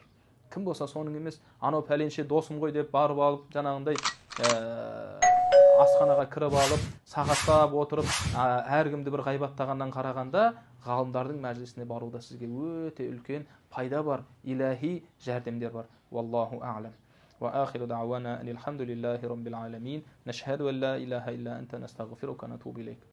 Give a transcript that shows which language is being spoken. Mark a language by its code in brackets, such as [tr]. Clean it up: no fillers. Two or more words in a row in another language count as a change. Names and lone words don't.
[kk] Кім болса соның емес, анау пәленше досым ғой деп барып алып, жаңағындай асханаға кіріп алып, сағаттап отырып, әркімді бір ғайбаттағаннан қарағанда, ғалымдардың мәжілісіне баруда сізге өте үлкен пайда бар, илахи жәрдемдер бар. [ar] والله أعلم. وآخر دعوانا الحمد لله رب العالمين. نشهد أن لا إله إلا أنت نستغفرك ونتوب إليك.